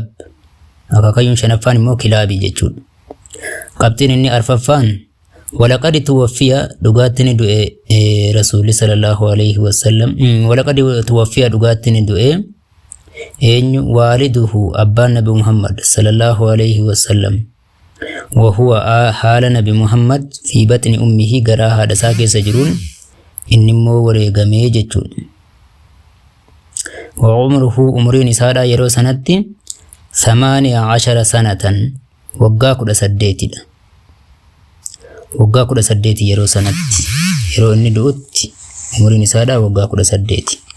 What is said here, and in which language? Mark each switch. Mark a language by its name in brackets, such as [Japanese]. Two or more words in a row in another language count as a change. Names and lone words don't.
[Oromo] Akaakayyuun shanaffaan immoo Kilaabii jechuudha. Qabxiin inni arfaffaan [Arabic] ولقد توفي [Oromo] dhugaattiin du'e rasuulli [Arabic] صلى الله عليه وسلم. ولقد توفي [Oromo] dhugaattiin du'e eenyu? Waaliduhu abbaan Nabi Muhammad [Arabic] صلى الله عليه وسلم. و هو حال نبي محمد في بطن أمه [Oromo] garaa haadha isaa keessa jiruun inni immoo wareegamee jechuudha. [Arabic] و عمره [Oromo] umriin isaadha yeroo sanatti 18 sanatan waggaa 18dha. Waggaa 18 yeroo sanatti, yeroo inni du'utti umriin isaadha waggaa 18.